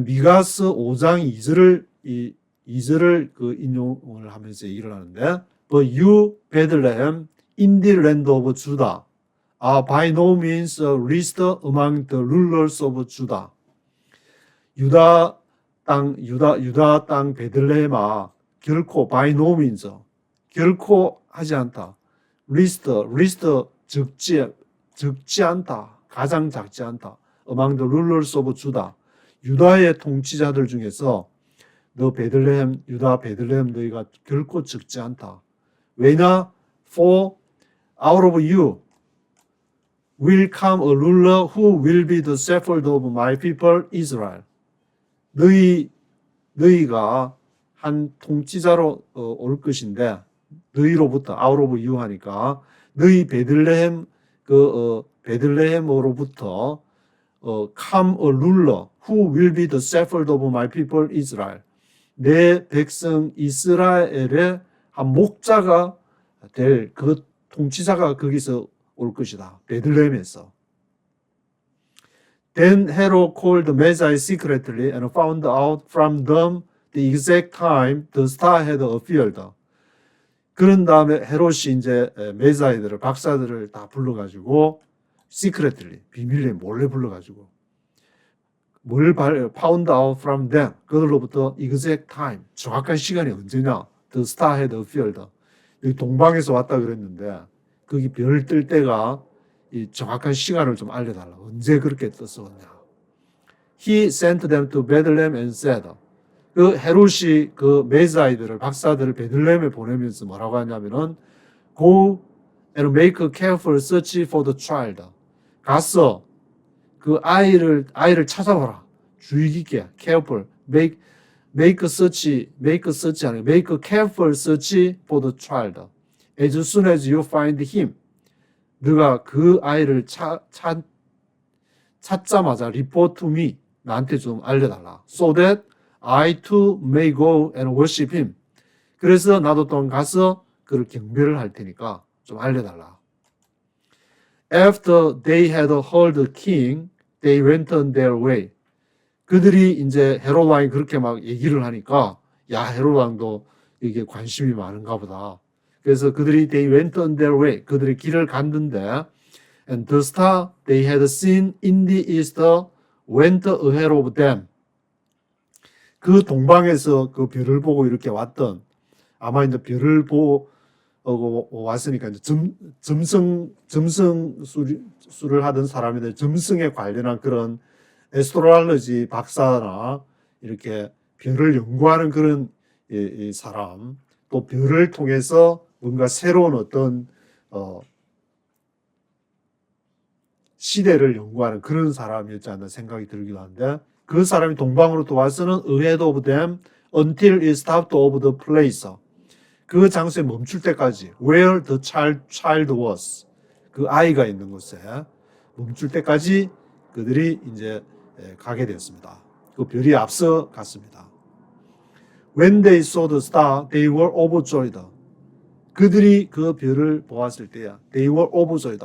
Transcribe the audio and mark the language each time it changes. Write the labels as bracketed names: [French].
[Korean] 미가스 5장 2절을 그 인용을 하면서 얘기를 하는데 [English] But you, Bethlehem, in the land of Judah, are by no means least among the rulers of Judah. [Korean] 유다 땅 베들레헴아, 결코 [English] by no means, [Korean] 결코 하지 않다. least 적지 않다. 가장 작지 않다. [English] among the rulers of Judah. [Korean] 유다의 통치자들 중에서 너 베들레헴, 유다 베들레헴 너희가 결코 적지 않다. 왜냐? [English] For out of you will come a ruler who will be the shepherd of my people Israel. [Korean] 너희가 한 통치자로 올 것인데 너희로부터 [English] out of you [Korean] 하니까 너희 베들레헴 베들레헴으로부터 [English] come a ruler who will be the shepherd of my people Israel. [Korean] 내 백성 이스라엘의 한 목자가 될 그 통치자가 거기서 올 것이다. 베들레헴에서. [English] Then Herod called the Magi secretly and found out from them the exact time the star had appeared. [Korean] 그런 다음에 헤롯이 이제 메사이들을 박사들을 다 불러가지고 secretly 비밀리에 몰래 불러가지고 뭘 [English] found out from them [Korean] 그들로부터 [English] exact time [Korean] 정확한 시간이 언제냐 [English] the star had appeared. [Korean] 여기 동방에서 왔다 그랬는데 거기 별 뜰 때가 이 정확한 시간을 좀 알려달라. 언제 그렇게 떴었냐. [English] He sent them to Bethlehem and said. [Korean] 그 헤롯이 그 메사이들을 박사들을 베들레헴에 보내면서 뭐라고 하냐면은 [English] Go and make a careful search for the child. [Korean] 가서 그 아이를 찾아봐라. 주의 깊게 careful [English] make a search [Korean] 아니고 [English] make a careful search for the child. As soon as you find him. [Korean] 너가 그 아이를 찾자마자 [English] report to me. [Korean] 나한테 좀 알려달라. [English] So that I too may go and worship him. [Korean] 그래서 나도 또한 가서 그를 경배를 할 테니까 좀 알려달라. [English] After they had heard the king, they went on their way. [Korean] 그들이 이제 헤롯 왕이 그렇게 막 얘기를 하니까 야 헤롯 왕도 이게 관심이 많은가 보다. 그래서 그들이 [English] they went on their way. [Korean] 그들이 길을 갔는데 [English] and the star they had seen in the east went ahead of them. [Korean] 그 동방에서 그 별을 보고 이렇게 왔던 아마 이제 별을 보고 왔으니까 이제 점성술을 하던 사람인데 점성에 관련한 그런 에스트로알러지 박사나 이렇게 별을 연구하는 그런 이 사람 또 별을 통해서 뭔가 새로운 어떤 시대를 연구하는 그런 사람이었지 않나 생각이 들기도 하는데 그 사람이 동방으로 또 와서는 [English] ahead of them until it stopped over the place. [Korean] 그 장소에 멈출 때까지 [English] where the child was. [Korean] 그 아이가 있는 곳에 멈출 때까지 그들이 이제 가게 되었습니다. 그 별이 앞서 갔습니다. [English] When they saw the star, they were overjoyed. [Korean] 그들이 그 별을 보았을 때야 [English] they were overjoyed.